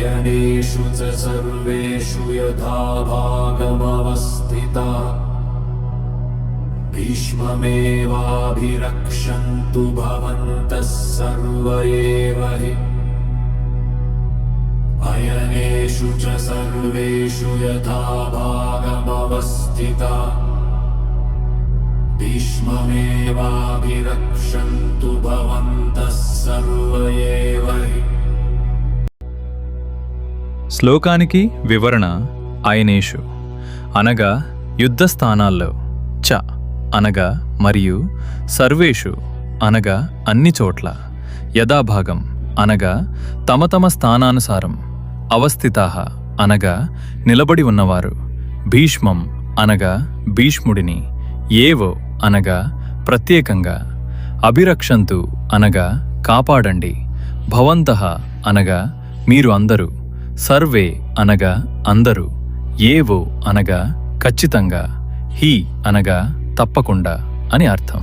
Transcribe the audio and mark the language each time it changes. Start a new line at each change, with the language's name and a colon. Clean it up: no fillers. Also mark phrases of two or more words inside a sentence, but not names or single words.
Sanskrit: अयनेषु च सर्वेषु यथा भागमवस्थिता भीष्ममेवाभिरक्षन्तु भवन्तः सर्व एव हि अयनेषु च सर्वेषु यथा भागमवस्थिता भीष्ममेवाभिरक्षन्तु भवन्तः सर्व एव हि।
Telugu: శ్లోకానికి వివరణ. అయనేషు అనగా యుద్ధ స్థానాల్లో, చ అనగా మరియు, సర్వేషు అనగా అన్ని చోట్ల, యథాభాగం అనగా తమ తమ స్థానానుసారం, అవస్థితాః అనగా నిలబడి ఉన్నవారు, భీష్మం అనగా భీష్ముడిని, ఏవో అనగా ప్రత్యేకంగా, అభిరక్షంతు అనగా కాపాడండి, భవంతః అనగా మీరు అందరూ, సర్వే అనగా అందరూ, ఏవో అనగా ఖచ్చితంగా, హి అనగా తప్పకుండా అని అర్థం.